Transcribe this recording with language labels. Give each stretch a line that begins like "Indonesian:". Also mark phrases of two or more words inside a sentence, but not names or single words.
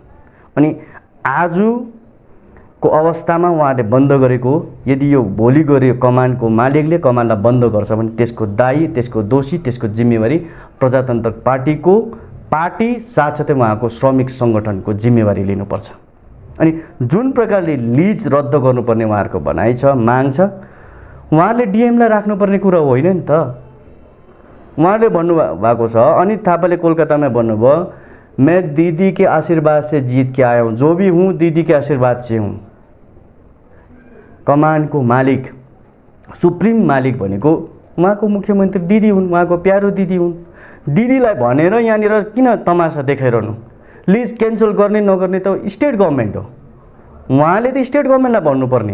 Nepali: अनि आजको अवस्थामा उहाँहरूले बन्द गरेको, यदि यो भोलि गऱ्यो कमानको मालिकले कमानलाई बन्द गर्छ भने त्यसको दायी, त्यसको दोषी, त्यसको जिम्मेवारी प्रजातन्त्र पार्टीको पार्टी साथसाथै उहाँको श्रमिक सङ्गठनको जिम्मेवारी लिनुपर्छ। अनि जुन प्रकारले लिज रद्द गर्नुपर्ने उहाँहरूको भनाइ छ, माग छ, उहाँहरूले डिएमलाई राख्नुपर्ने कुरा होइन नि त। उहाँले भन्नुभएको छ, अनित थापाले कोलकातामा भन्नुभयो,
Hindi: मैं दीदी के आशीर्वाद से जीत के आया हूँ, जो भी हूँ दीदी के आशीर्वाद से हूँ।
Nepali: कमानको मालिक, सुप्रिम मालिक भनेको उहाँको मुख्यमन्त्री दिदी हुन्, उहाँको प्यारो दिदी हुन्। दिदीलाई भनेर यहाँनिर किन तमासा देखाइरहनु? लिज क्यान्सल गर्ने नगर्ने त
English: State Government
Nepali: हो, उहाँले त स्टेट गभर्मेन्टलाई भन्नुपर्ने।